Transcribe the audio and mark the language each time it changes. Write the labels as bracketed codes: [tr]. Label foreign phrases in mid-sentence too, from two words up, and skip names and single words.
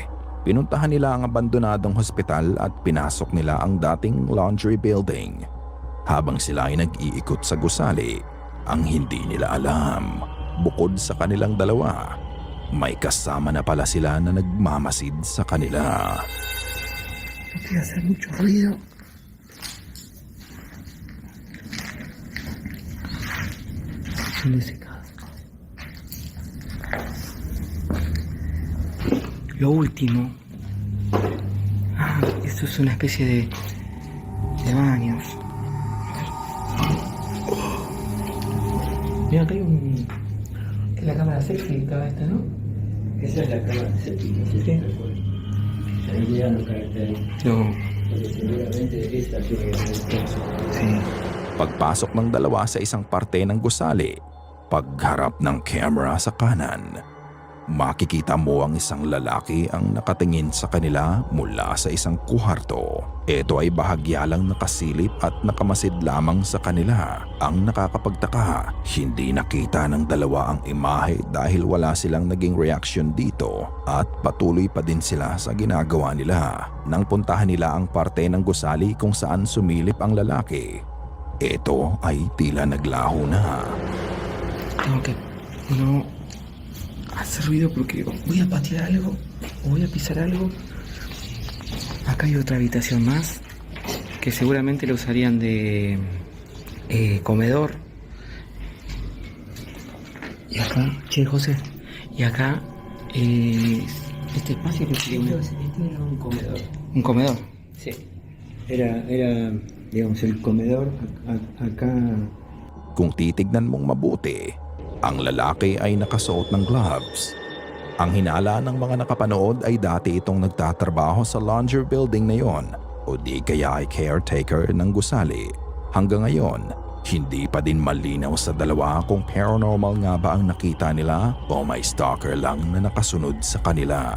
[tl] Pinuntahan nila ang abandonadong hospital at pinasok nila ang dating [en] laundry building. [tl] Habang sila ay nag-iikot sa gusali, ang hindi nila alam, bukod sa kanilang dalawa, may kasama na pala sila na nagmamasid sa kanila. [es] No te hacer mucho ruido. Música. Lo último. Esto es una especie de baños. Mira, acá hay un... Es la cámara séptica esta, ¿no? Esa es la cámara séptica, sí. Sí. Ahí llegan los caracteres. No. Porque seguramente esta tiene que ver con [tl] Pagpasok ng dalawa sa isang parte ng gusali, pagharap ng camera sa kanan, makikita mo ang isang lalaki ang nakatingin sa kanila mula sa isang kuharto. Ito ay bahagya lang nakasilip at nakamasid lamang sa kanila. Ang nakakapagtaka, hindi nakita ng dalawa ang imahe dahil wala silang naging reaksyon dito at patuloy pa din sila sa ginagawa nila. Nang puntahan nila ang parte ng gusali kung saan sumilip ang lalaki, ito ay tila naglaho na. [es] Tengo que no hacer ruido porque voy a patear algo o voy a pisar algo. Acá hay otra habitación más que seguramente lo usarían de comedor. Y acá, che José, y acá este espacio que sería este era un comedor. un comedor. Sí. Era digamos, el comedor acá. [tl] Kung titignan mong mabuti, ang lalaki ay nakasuot ng gloves. Ang hinala ng mga nakapanood ay dati itong nagtatrabaho sa [en] laundry building [tl] na yon o di kaya ay caretaker ng gusali. Hanggang ngayon, hindi pa din malinaw sa dalawa kung paranormal nga ba ang nakita nila o may stalker lang na nakasunod sa kanila.